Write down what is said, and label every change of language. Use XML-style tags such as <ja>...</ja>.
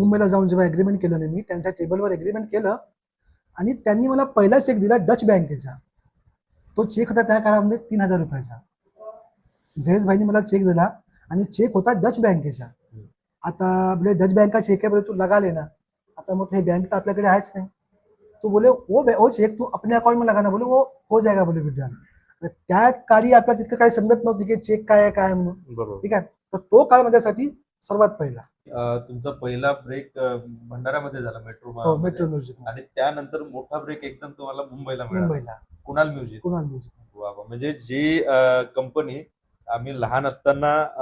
<mr>मुंबईला जाऊन जेव्हा एग्रीमेंट केलं ना, मी त्यांच्या टेबलवर एग्रीमेंट केलं आणि त्यांनी मला पहिला चेक दिला डच बँकेचा. तो चेक होता त्या काळामध्ये 3000 रुपयाचा. जयेश भाईनी मला चेक दिला आणि चेक होता डच बँकेचा. आता बोले डच बँक चेक आहे, बोले तू लगा लेना. आता म्हटलं हे बँक तर आपल्याकडे आहेच नाही.</mr> <hi>तो बोले वो चेक तू अपने अकाउंट में लगाना, बोले वो हो जाएगा बोले विड्रॉल.</hi> <mr>त्या काळी आपल्याला तितकं काही समजत नव्हती की चेक काय आहे काय म्हणून. बरोबर. ठीक आहे. तर तो काळ माझ्यासाठी सर्वात पहिला. तुमचा पहिला ब्रेक भंडारामध्ये झाला हो, मेट्रो मेट्रो म्युझिक आणि त्यानंतर मोठा ब्रेक एकदम तुम्हाला मुंबईला मिळाला. मुंबईला कुणाल म्युझिक. कुणाल म्युझिक. वा वा. म्हणजे जी कंपनी आम्ही लहान असताना</mr>